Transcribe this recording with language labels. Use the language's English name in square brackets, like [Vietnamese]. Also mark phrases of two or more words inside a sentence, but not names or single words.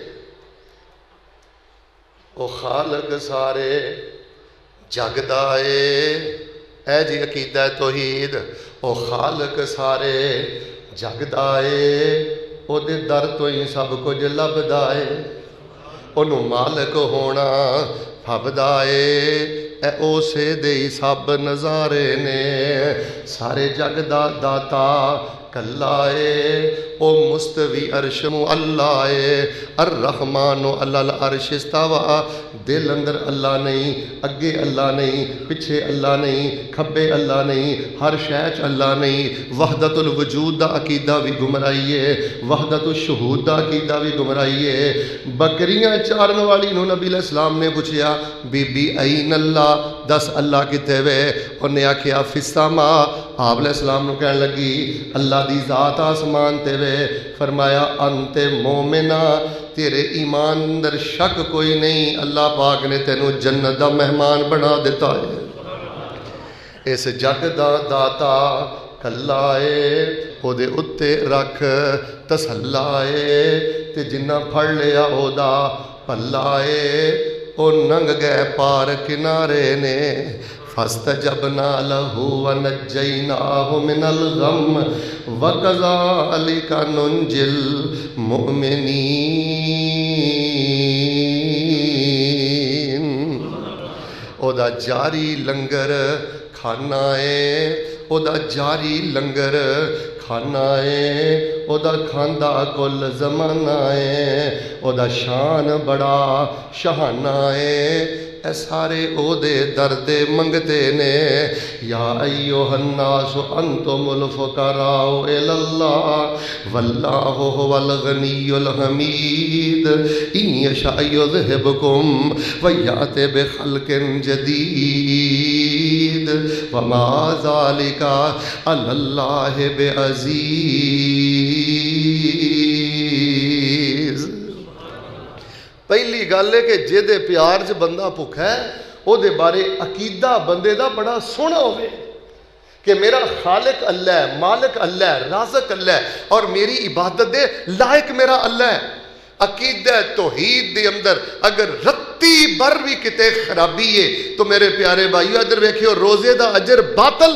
[Punjabi] او خالق سارے جگدا اے جی عقیدہ توحید. او خالق سارے جگدا او دے در تو ہی سب کچھ لبدا اونوں مالک ہونا پھبدا اے اوسے دے سب نظارے نے. سارے جگ دا داتا کلا او مستوی عرش اللہ [Arabic] الرحمن علی العرش استوى. [Punjabi] دل اندر اللہ نہیں، اگے اللہ نہیں، پیچھے اللہ نہیں، کھبے اللہ نہیں، ہر شے چ اللہ نہیں. وحدت الوجود دا عقیدہ بھی گمراہی ہے، وحدت الشہود دا عقیدہ بھی گمراہی ہے. بکریاں چارن والی نو نبی علیہ السلام نے پوچھیا بی بی [Arabic] این اللہ، [Punjabi] دس اللہ کتے وے؟ انہیں آکھیا [Arabic] فی السماء. [Punjabi] آپ علیہ السلام نو کہنے لگی اللہ دی ذات آسمان تے وے. فرمایا [Arabic] انت مومنہ، [Punjabi] تیرے ایمان اندر شک کوئی نہیں، اللہ پاک نے تینوں جنت دا مہمان بنا دیتا ہے. اس جگ دا داتا کلا او دے اتے رکھ تسلا تے جنہ پھڑ لیا او دا پلا او ننگ گئے پار کنارے نے. [Arabic] فاستجبنا له ونجيناه من الغم وكذلك ننجي المؤمنين. [Punjabi] او دا جاری لنگر کھانا او دا جاری لنگر کھانا او دا کھاندا کل زمانہ او دا شان بڑا شہانہ اے سارے او دے درد منگتے نے. [Arabic] یا ایوہ الناس انتم الفقراء الی اللہ واللہ هو الغنی الحمید ان یشاء یذہبکم ویأت بخلق جدید وما ذالک علی اللہ بعزیز. [Punjabi] پہلی گل ہے کہ جے پیار چ بندہ بھکھا ہے او دے بارے عقیدہ بندے دا بڑا سونا ہوئے کہ میرا خالق اللہ ہے، مالک اللہ ہے، رازق اللہ ہے اور میری عبادت دے لائق میرا اللہ ہے. عقیدہ توحید دے اندر اگر رتی بر بھی کتے خرابی ہے تو میرے پیارے بھائیو ادھر ویکھیو روزے دا اجر باطل.